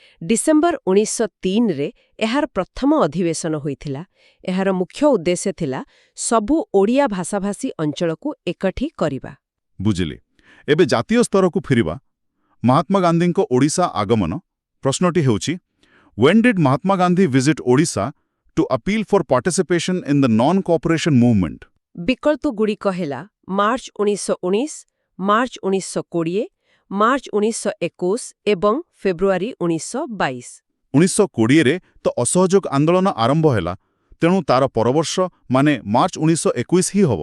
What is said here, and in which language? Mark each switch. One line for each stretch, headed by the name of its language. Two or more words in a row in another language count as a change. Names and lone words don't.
Odia: ଡିସେମ୍ବର 1903ରେ ଏହାର ପ୍ରଥମ ଅଧିବେଶନ ହୋଇଥିଲା। ଏହାର ମୁଖ୍ୟ ଉଦ୍ଦେଶ୍ୟ ଥିଲା ସବୁ ଓଡ଼ିଆ ଭାଷାଭାଷୀ ଅଞ୍ଚଳକୁ ଏକାଠି କରିବା। ବୁଝିଲି। ଏବେ ଜାତୀୟ ସ୍ତରକୁ ଫେରିବା। ମହାତ୍ମା ଗାନ୍ଧୀଙ୍କ ଓଡ଼ିଶା ଆଗମନ। ପ୍ରଶ୍ନଟି ହେଉଛି,
English: when did Mahatma Gandhi visit Odisha to appeal for participation in the non-cooperation movement?
Odia: ବିକଳ୍ପଗୁଡ଼ିକ ହେଲା ମାର୍ଚ୍ଚ 1919, ମାର୍ଚ୍ଚ 1920, ମାର୍ଚ୍ଚ 1921 ଏବଂ ଫେବୃଆରୀ 1922। 1920ରେ ତ ଅସହଯୋଗ ଆନ୍ଦୋଳନ ଆରମ୍ଭ ହେଲା, ତେଣୁ ତାର ପରବର୍ଷ ମାନେ ମାର୍ଚ୍ଚ 1921 ହିଁ ହେବ।